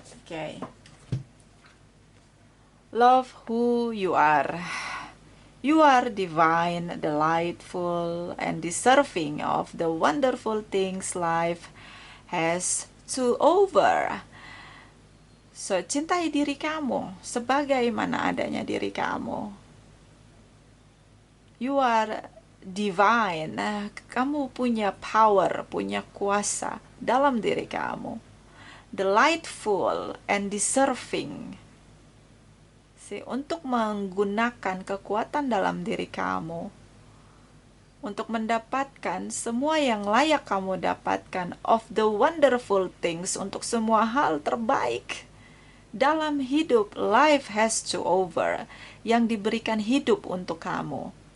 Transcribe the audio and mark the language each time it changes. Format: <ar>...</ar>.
<en>Okay. Love who you are. You are divine, delightful, and deserving of the wonderful things life has to offer.</en> <id>So, cintai diri kamu sebagaimana adanya diri kamu.</id> <en>You are divine.</en> <id>Kamu punya power, punya kuasa dalam diri kamu.</id> <en>Delightful and deserving.</en> <id>Untuk menggunakan kekuatan dalam diri kamu untuk mendapatkan semua yang layak kamu dapatkan,</id> <en>of the wonderful things,</en> <id>untuk semua hal terbaik dalam hidup.</id> <en>Life has to over,</en> <id>yang diberikan hidup untuk kamu.</id>